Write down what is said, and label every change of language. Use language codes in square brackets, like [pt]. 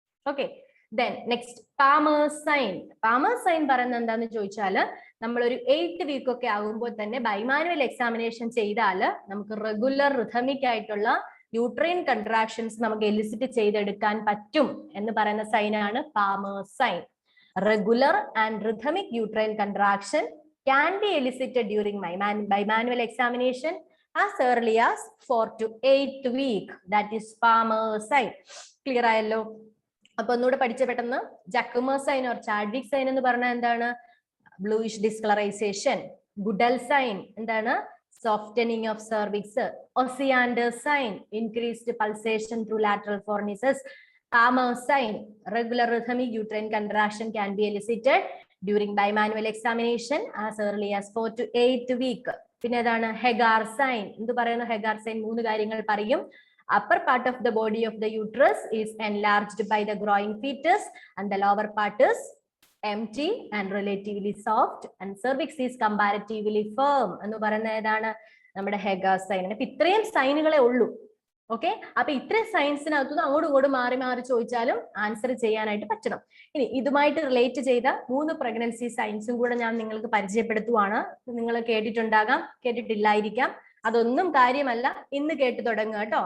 [ml] Okay, then next പാമേഴ്സ് sign. പാമേഴ്സ് sign പറയുന്നത് എന്താന്ന് ചോദിച്ചാൽ, നമ്മളൊരു 8 വീക്ക് ഒക്കെ ആകുമ്പോൾ തന്നെ ബൈമാനുവൽ എക്സാമിനേഷൻ ചെയ്താൽ നമുക്ക് റെഗുലർ റിഥമിക് ആയിട്ടുള്ള യൂട്രൈൻ കൺട്രാക്ഷൻസ് നമുക്ക് എലിസിറ്റ് ചെയ്തെടുക്കാൻ പറ്റും എന്ന് പറയുന്ന സൈനാണ് പാമേഴ്സ് sign. [en] Regular and rhythmic uterine contraction can be elicited during bimanual examination as early as 4 to 8th week. That is Palmer's sign. [ml] Clear ആയല്ലോ? അപ്പൊ ഒന്നുകൂടെ പഠിച്ച പെട്ടെന്ന്. ജാക്യുമേഴ്സ് സൈൻ ഓർ ചാഡ്വിക് സൈൻ എന്ന് പറഞ്ഞാൽ എന്താണ്? [en] Bluish discolourisation. [ml] ഗുഡൽ സൈൻ എന്താണ്? [en] softening of cervix. Osiander sign, increased pulsation through lateral fornices. Palmer sign, regular rhythmic uterine contraction can be elicited during bimanual examination as early as 4 to 8 week. [ml] പിന്നെ ഏതാണ് ഹെഗാർ sign? എന്ത് പറയുന്നു ഹെഗാർ sign? 3 കാര്യങ്ങൾ പറയും. [en] Upper part of the body of the uterus is enlarged by the growing fetus and the lower part is empty and relatively soft and cervix is comparatively firm. [ml] എന്ന് പറയുന്നത് ഏതാണ്? നമ്മുടെ ഹെഗാർ സൈൻ. അപ്പൊ ഇത്രയും സൈനുകളെ ഉള്ളൂ. ഓക്കെ, അപ്പൊ ഇത്രയും സയൻസിനകത്തുനിന്ന് അങ്ങോട്ടും ഇങ്ങോട്ടും മാറി മാറി ചോദിച്ചാലും ആൻസർ ചെയ്യാനായിട്ട് പറ്റണം. ഇനി ഇതുമായിട്ട് റിലേറ്റ് ചെയ്ത 3 പ്രഗ്നൻസി സയൻസും കൂടെ ഞാൻ നിങ്ങൾക്ക് പരിചയപ്പെടുത്തുവാണ്. നിങ്ങൾ കേട്ടിട്ടുണ്ടാകാം, കേട്ടിട്ടില്ലായിരിക്കാം. അതൊന്നും കാര്യമല്ല, ഇന്ന് കേട്ടു തുടങ്ങുക കേട്ടോ.